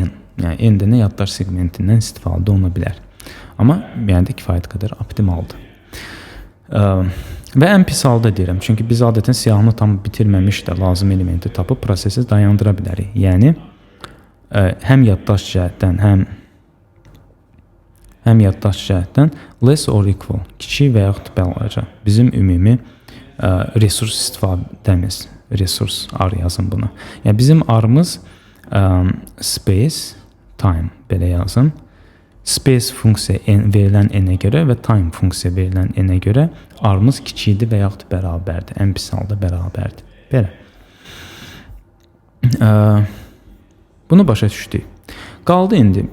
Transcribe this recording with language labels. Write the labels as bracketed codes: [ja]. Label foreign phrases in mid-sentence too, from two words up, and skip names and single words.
[az] Yəni n-də nə yaddaş segmentindən istifadə oluna bilər. Amma yəni də kifayət qədər optimaldır. Və ən pis halda deyirəm, çünki biz adətən siyahını tam bitirməmiş də lazım elementi tapıb prosesi dayandıra bilərik. Yəni həm yaddaş cəhətdən, həm yaddaş cəhətdən [en] less or equal, [az] kiçik və yaxud balaca bizim ümumi resurs istifadəmiz, resurs R yazın buna. Yəni bizim R-mız [en] space, time [az] belə yazım. Space funksiya verilən n-ə görə və time funksiya verilən n-ə görə R-mız kiçikdir və yaxud bərabərdir. Ən pis halda bərabərdir. Belə. Bunu başa düşdük. Qaldı indi.